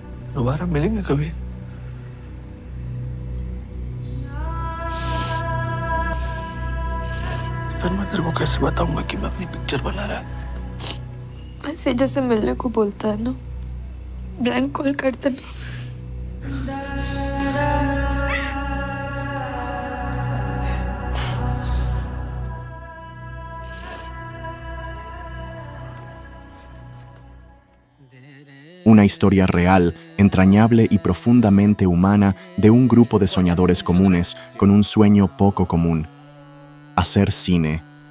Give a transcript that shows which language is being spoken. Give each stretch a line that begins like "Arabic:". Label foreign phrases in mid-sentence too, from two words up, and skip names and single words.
Hindi: दोबारा मिलेंगे कभी? फिर मैं तेरे को कैसे बताऊंगा कि मैं अपनी पिक्चर बना रहा? ऐसे जैसे मिलने को बोलता है ना,
English: blank call
Hindi: कर देना।
Spanish: Una historia real, entrañable y profundamente humana de un grupo de soñadores comunes con un sueño poco común: hacer cine.